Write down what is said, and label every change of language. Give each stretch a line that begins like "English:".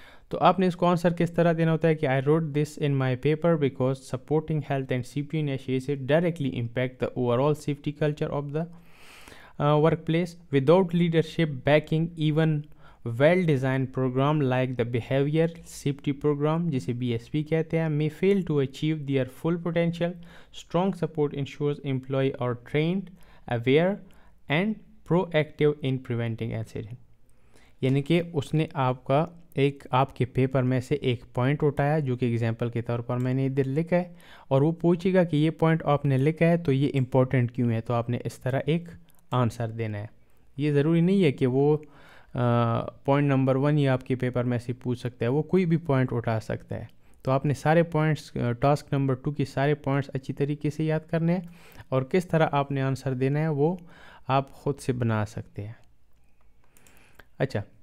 Urdu: تو آپ نے اس کو آنسر کس طرح دینا ہوتا ہے کہ
English: I wrote this in my paper because supporting health and safety initiatives directly impact the overall safety culture of the workplace without leadership backing even well design programme like the behaviour safety programme
Urdu: جسے BSP کہتے ہیں
English: may fail to achieve their full potential. Strong support ensures employees are trained, aware and proactive in preventing accident.
Urdu: یعنی کہ اس نے آپ کے paper میں سے ایک پوائنٹ اٹھایا جو کہ ایگزامپل کے طور پر میں نے ادھر لکھا ہے، اور وہ پوچھے گا کہ یہ پوائنٹ آپ نے لکھا ہے تو یہ امپورٹنٹ کیوں ہے، تو آپ نے اس طرح ایک آنسر دینا ہے۔ یہ ضروری نہیں ہے کہ وہ پوائنٹ نمبر 1 ہی آپ کے پیپر میں سے پوچھ سکتا ہے، وہ کوئی بھی پوائنٹ اٹھا سکتا ہے۔ تو آپ نے سارے پوائنٹس ٹاسک نمبر 2 کی سارے پوائنٹس اچھی طریقے سے یاد کرنے ہیں، اور کس طرح آپ نے آنسر دینا ہے وہ آپ خود سے بنا سکتے ہیں۔ اچھا،